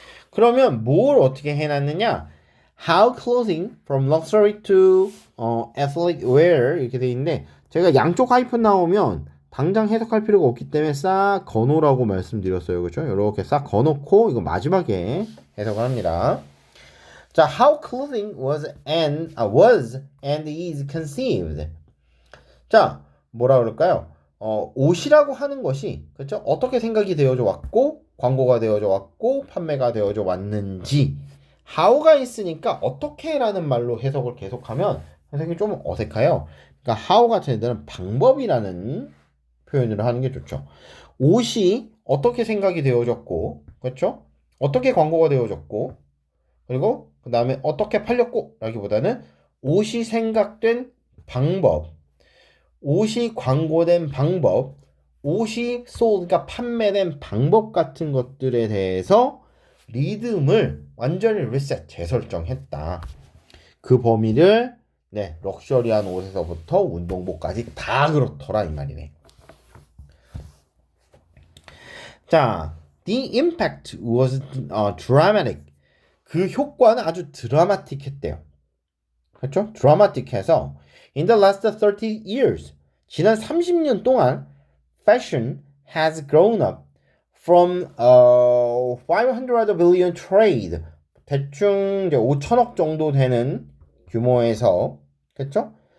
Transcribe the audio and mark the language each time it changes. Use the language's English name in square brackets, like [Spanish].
[Korean] 그러면 뭘 어떻게 해놨느냐? [English] How clothing from luxury to athletic wear [Korean] 이렇게 돼 있는데 제가 양쪽 하이픈 나오면 당장 해석할 필요가 없기 때문에 싹 거놓으라고 말씀드렸어요. 그렇죠? 이렇게 싹 거놓고 이거 마지막에 해석을 합니다. [English] 자, how clothing was and is conceived. [Korean] 자, 뭐라 그럴까요? 옷이라고 하는 것이 그렇죠? 어떻게 생각이 되어져 왔고 광고가 되어져 왔고 판매가 되어져 왔는지 how가 있으니까 어떻게라는 말로 해석을 계속하면 해석이 좀 어색해요. 그러니까 how 같은 애들은 방법이라는 표현을 하는 게 좋죠. 옷이 어떻게 생각이 되어졌고 그렇죠? 어떻게 광고가 되어졌고 그리고 그 다음에 어떻게 팔렸고 라기보다는 옷이 생각된 방법 옷이 광고된 방법, 옷이 그러니까 판매된 방법 같은 것들에 대해서 리듬을 완전히 리셋, 재설정했다. 그 범위를 럭셔리한 옷에서부터 운동복까지 다 그렇더라 이 말이네. [English] 자, the impact was dramatic. [Korean] 그 효과는 아주 드라마틱했대요. 그렇죠? 드라마틱해서 [English] In the last 30 years, [Korean] 지난 30년 동안 [English] fashion has grown up from 500 billion trade [Korean] 대충 이제 5천억 정도 되는 규모에서 그렇죠?